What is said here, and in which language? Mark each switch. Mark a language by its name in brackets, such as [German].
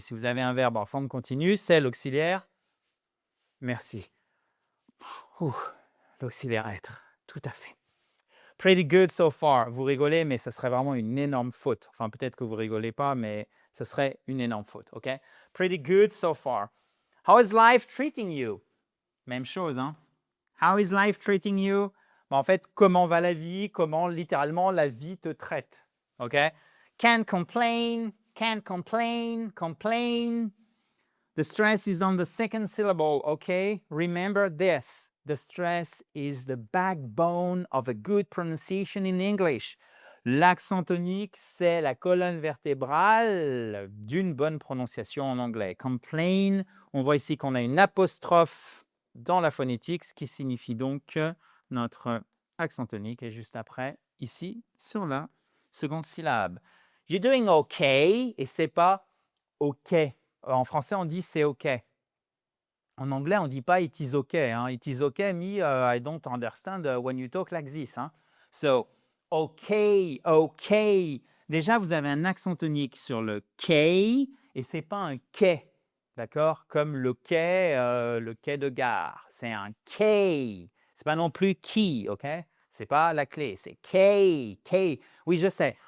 [French] Si vous avez un verbe en forme continue, c'est l'auxiliaire. Merci. L'auxiliaire être, tout à fait. [English] Pretty good so far. [French] Vous rigolez, mais ce serait vraiment une énorme faute. Enfin, peut-être que vous rigolez pas, mais ce serait une énorme faute, OK? [English] Pretty good so far. How is life treating you? [French] Même chose, hein? [English] How is life treating you? [French] Ben, en fait, comment va la vie? Comment, littéralement, la vie te traite, OK? [English] Can't complain, complain. The stress is on the second syllable, OK? Remember this. The stress is the backbone of a good pronunciation in English. [French] L'accent tonique, c'est la colonne vertébrale d'une bonne prononciation en anglais. Complain, on voit ici qu'on a une apostrophe dans la phonétique, ce qui signifie donc que notre accent tonique est juste après, ici, sur la seconde syllabe. [English] You're doing OK, [French] et c'est pas OK. En français, on dit c'est OK. En anglais, on ne dit pas [English] it is okay. [French] Hein. [English] It is okay, me, I don't understand when you talk like this. Hein. So, okay. [French] Déjà, vous avez un accent tonique sur le K et ce n'est pas un quai, d'accord? Comme le quai de gare. C'est un K. Ce n'est pas non plus key, OK? Ce n'est pas la clé, c'est K. Oui, je sais.